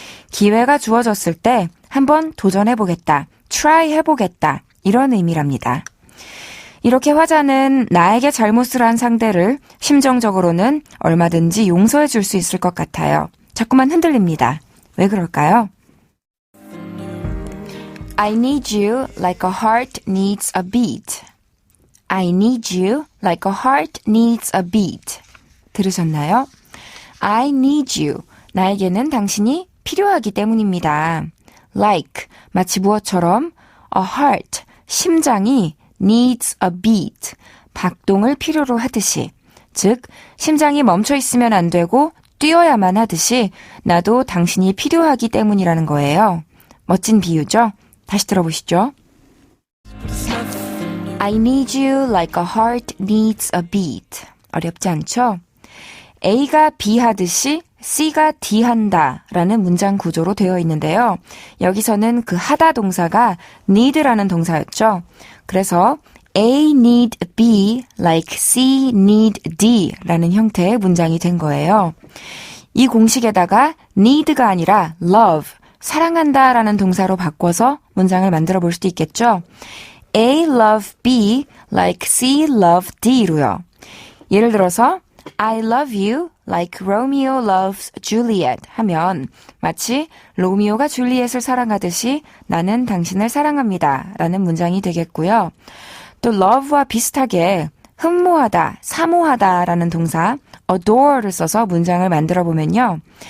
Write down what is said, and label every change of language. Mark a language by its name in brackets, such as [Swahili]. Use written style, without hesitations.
[Korean] 기회가 주어졌을 때 한번 도전해보겠다, try 해보겠다 이런 의미랍니다. 이렇게 화자는 나에게 잘못을 한 상대를 심정적으로는 얼마든지 용서해 줄 수 있을 것 같아요. 자꾸만 흔들립니다. 왜 그럴까요? [English] I need you like a heart needs a beat. I need you like a heart needs a beat. [Korean] 들으셨나요? [English] I need you. [Korean] 나에게는 당신이 필요하기 때문입니다. Like, 마치 무엇처럼 [English] a heart, [Korean] 심장이 [English] needs a beat, [Korean] 박동을 필요로 하듯이, 즉 심장이 멈춰 있으면 안 되고 뛰어야만 하듯이 나도 당신이 필요하기 때문이라는 거예요. 멋진 비유죠? 다시 들어보시죠. [English] I need you like a heart needs a beat. [Korean] 어렵지 않죠? A가 B 하듯이 C가 D 한다 라는 문장 구조로 되어 있는데요. 여기서는 그 하다 동사가 need라는 동사였죠. 그래서 [English] A need B like C need D [Korean] 라는 형태의 문장이 된 거예요. 이 공식에다가 need가 아니라 love, 사랑한다 라는 동사로 바꿔서 문장을 만들어 볼 수도 있겠죠. [English] A love B like C love D [Korean] 로요. 예를 들어서 [English] I love you like Romeo loves Juliet [Korean] 하면 마치 로미오가 줄리엣을 사랑하듯이 나는 당신을 사랑합니다 라는 문장이 되겠고요. 또 love와 비슷하게 흠모하다, 사모하다 라는 동사 adore를 써서 문장을 만들어 보면요.